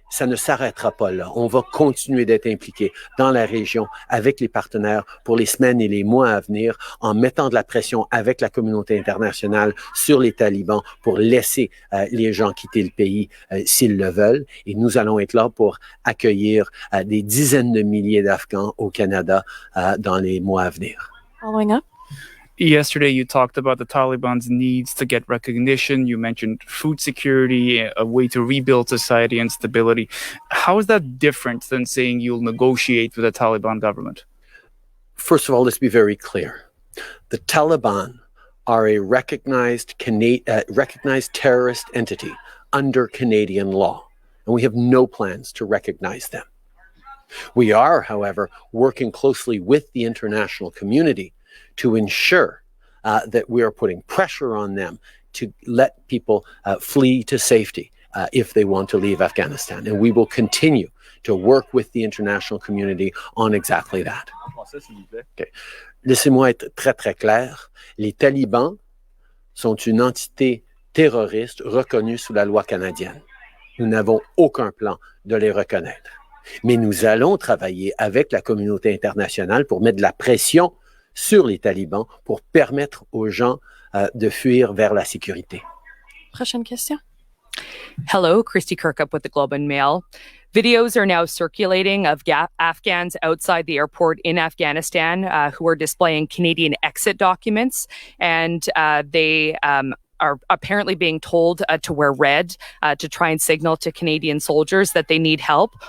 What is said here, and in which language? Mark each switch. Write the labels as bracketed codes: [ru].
[fr] ça ne s'arrêtera pas là. On va continuer d'être impliqué dans la région avec les partenaires pour les semaines et les mois à venir en mettant de la pression avec la communauté internationale sur les talibans pour laisser les gens quitter le pays s'ils le veulent. Et nous allons être là pour accueillir des dizaines de milliers d'Afghans au Canada dans les mois à venir. [en] Following up. Yesterday, you talked about the Taliban's needs to get recognition. You mentioned food security, a way to rebuild society and stability. How is that different than saying you'll negotiate with the Taliban government? First of all, let's be very clear. The Taliban are a recognized terrorist entity under Canadian law, and we have no plans to recognize them. We are, however, working closely with the international community to ensure that we are putting pressure on them to let people flee to safety if they want to leave Afghanistan. And we will continue to work with the international community on exactly that. Okay. [fr] Laissez-moi être très, très clair. Les talibans sont une entité terroriste reconnue sous la loi canadienne. Nous n'avons aucun plan de les reconnaître. Mais nous allons travailler avec la communauté internationale pour mettre de la pression sur les talibans pour permettre aux gens de fuir vers la sécurité. Prochaine question. [en] Hello, Christy Kirkup with the Globe and Mail. Videos are now circulating of Afghans outside the airport in Afghanistan who are displaying Canadian exit documents, and they are apparently being told to wear red to try and signal to Canadian soldiers that they need help.